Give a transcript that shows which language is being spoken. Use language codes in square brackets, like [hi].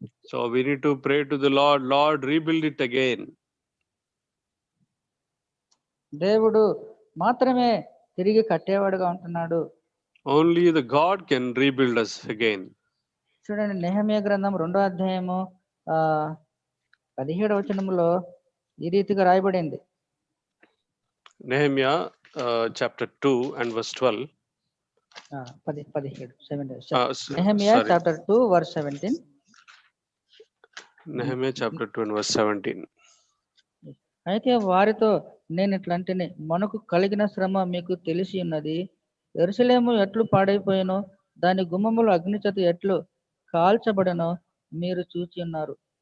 [en] So we need to pray to the Lord, Lord, rebuild it again. [te] దేవుడు మాత్రమే తిరిగి కట్టేవాడుగా ఉంటున్నాడు. [en] Only the God can rebuild us again. [te] చూడండి, నెహెమీయా గ్రంథం 2వ అధ్యాయము 17వ వచనములో ఈ రీతిగా రాయబడింది. [en] Nehemiah chapter 2 and verse 12. 17 Nehemiah chapter 2 verse 17. Nehemiah chapter 2 and verse 17. [te] అయితే వారితో నేను ఇట్లంటిని, మనకు కలిగిన శ్రమ మీకు తెలిసి ఉన్నది. యెరూషలేము ఎట్లు పాడైపోయినో, దాని గుమ్మములు అగ్నిచేత ఎట్లు కాల్చబడనో మీరు చూచి ఉన్నారు.